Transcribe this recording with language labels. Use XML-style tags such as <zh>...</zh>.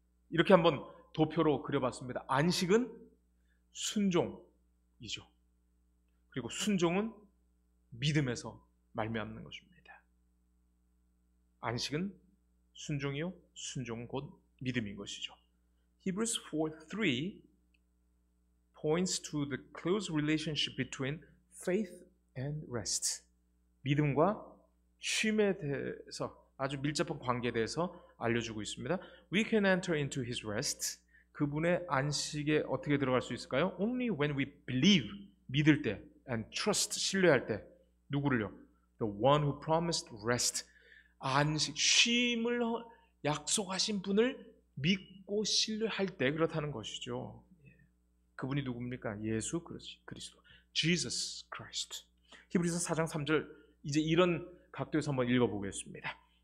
<ko>이렇게 한번 도표로 그려봤습니다. 안식은 순종이죠. 그리고 순종은 믿음에서 말미암는 것입니다. 안식은 순종이요, 순종은 곧 믿음인 것이죠.</ko> <en>Hebrews 4:3 points to the close relationship between faith and rest.</en> <ko>믿음과 쉼에 대해서 아주 밀접한 관계에 대해서 알려주고 있습니다.</ko> <en>We can enter into his rest.</en> <ko>그분의 안식에 어떻게 들어갈 수 있을까요?</ko> <en>Only when we believe,</en> <ko>믿을 때,</ko> <en>and trust,</en> <ko>신뢰할 때. 누구를요?</ko> <en>The one who promised rest.</en> <ko>안식, 쉼을 약속하신 분을 믿고 신뢰할 때 그렇다는 것이죠. 그분이 누굽니까? 예수 그리스도. Jesus Christ. 히브리서 4장 3절 이제 이런 각도에서 한번 읽어보겠습니다.</ko>